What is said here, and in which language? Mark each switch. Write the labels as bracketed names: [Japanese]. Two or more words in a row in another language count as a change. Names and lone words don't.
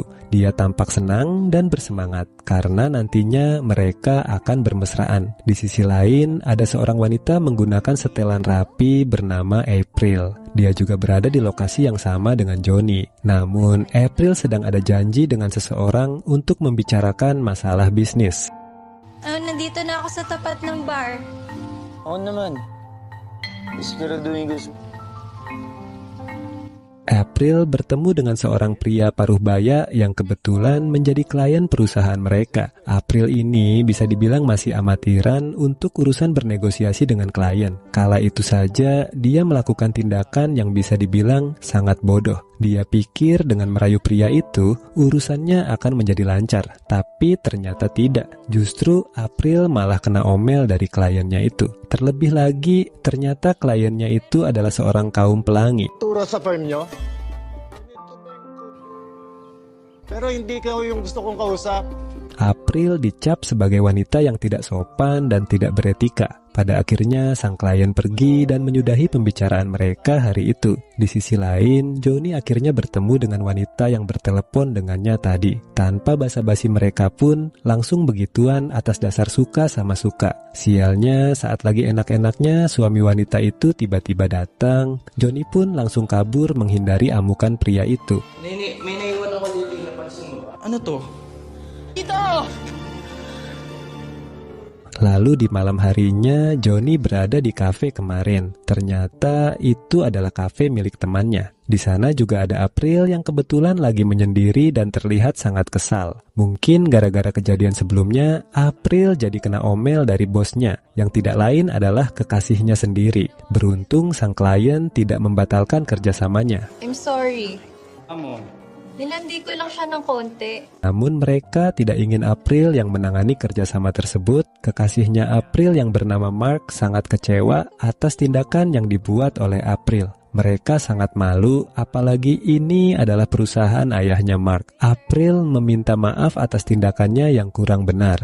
[Indonesian] Dia tampak senang dan bersemangat karena nantinya mereka akan bermesraan. Di sisi lain, ada seorang wanita menggunakan setelan rapi bernama April. Dia juga berada di lokasi yang sama dengan Johnny. Namun, April sedang ada janji dengan seseorang untuk membicarakan masalah bisnis. [Filipino] Nandito na ako sa tapat ng bar. Oo naman. Siguraduhin ko. [Indonesian] April bertemu dengan seorang pria paruh baya yang kebetulan menjadi klien perusahaan mereka. April ini bisa dibilang masih amatiran untuk urusan bernegosiasi dengan klien. Kala itu saja dia melakukan tindakan yang bisa dibilang sangat bodoh. Dia pikir dengan merayu pria itu urusannya akan menjadi lancar, tapi ternyata tidak. Justru April malah kena omel dari kliennya itu. Terlebih lagi, ternyata kliennya itu adalah seorang kaum pelangi. [Filipino] Kultura sa firm nyo? Pero hindi ka yung gusto kong kausap. [Indonesian] April dicap sebagai wanita yang tidak sopan dan tidak beretika. Pada akhirnya sang klien pergi dan menyudahi pembicaraan mereka hari itu. Di sisi lain, Johnny akhirnya bertemu dengan wanita yang bertelepon dengannya tadi. Tanpa basa-basi mereka pun langsung begituan atas dasar suka sama suka. Sialnya saat lagi enak-enaknya suami wanita itu tiba-tiba datang. Johnny pun langsung kabur menghindari amukan pria itu. [Filipino] Nini, may naiwan ako dito. Napansin mo ba? Ano to? Ito! [Indonesian] Lalu di malam harinya, Johnny berada di kafe kemarin. Ternyata itu adalah kafe milik temannya. Di sana juga ada April yang kebetulan lagi menyendiri dan terlihat sangat kesal. Mungkin gara-gara kejadian sebelumnya, April jadi kena omel dari bosnya, yang tidak lain adalah kekasihnya sendiri. Beruntung sang klien tidak membatalkan kerjasamanya. [English] I'm sorry. [Filipino] Amo. Nilandi ko lang siya ng konti. [Indonesian] Namun mereka tidak ingin April yang menangani kerjasama tersebut. Kekasihnya April yang bernama Mark sangat kecewa atas tindakan yang dibuat oleh April. Mereka sangat malu, apalagi ini adalah perusahaan ayahnya Mark. April meminta maaf atas tindakannya yang kurang benar.